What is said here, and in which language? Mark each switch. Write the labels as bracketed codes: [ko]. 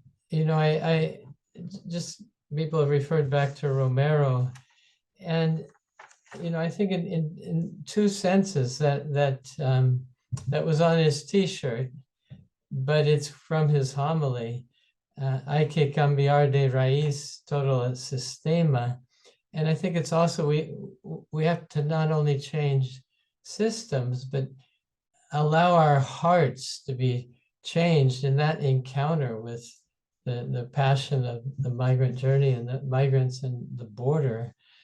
[en] You know, I just, people have referred back to Romero, and you know, I think in two senses that was on his T-shirt, but it's from his homily, [es] hay que cambiar de raíz todo el sistema. [en] And I think it's also, we have to not only change systems, but allow our hearts to be changed in that encounter with the passion of the migrant journey and the migrants and the border.